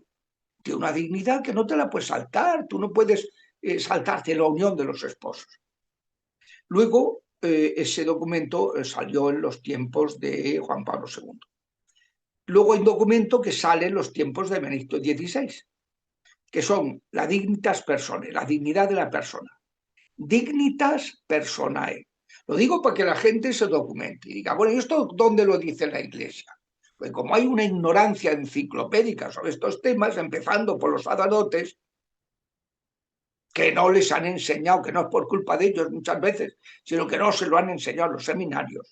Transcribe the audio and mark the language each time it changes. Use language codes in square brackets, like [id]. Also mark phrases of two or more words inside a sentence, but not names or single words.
[es] Tiene una dignidad que no te la puedes saltar, tú no puedes saltarte la unión de los esposos. Luego, ese documento salió en los tiempos de Juan Pablo II. Luego hay un documento que sale en los tiempos de Benedicto XVI, que son la [la] dignitas personae, [es] la dignidad de la persona. [la] Dignitas personae. [es] Lo digo para que la gente se documente y diga, bueno, ¿y esto dónde lo dice la Iglesia? Pues como hay una ignorancia enciclopédica sobre estos temas, empezando por los sacerdotes, que no les han enseñado, que no es por culpa de ellos muchas veces, sino que no se lo han enseñado los seminarios.